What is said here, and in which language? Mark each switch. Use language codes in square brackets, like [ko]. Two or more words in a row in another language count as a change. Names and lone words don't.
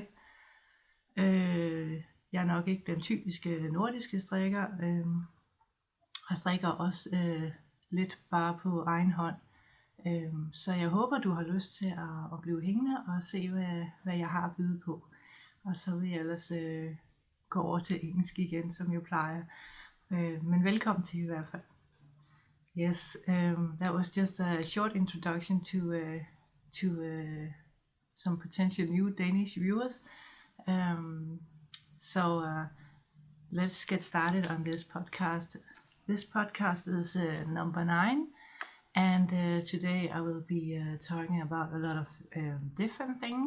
[da] Jeg er nok ikke den typiske nordiske strikker, og strikker også lidt bare på egen hånd. Så jeg håber, du har lyst til at blive hængende og se, hvad jeg har at byde på. Og så vil jeg ellers gå over til engelsk igen, som jeg plejer. Men velkommen til i hvert fald. [en] Yes, that was just a short introduction to some potential new Danish viewers. So let's get started on this podcast. This podcast is number 9, and today I will be talking about a lot of different things.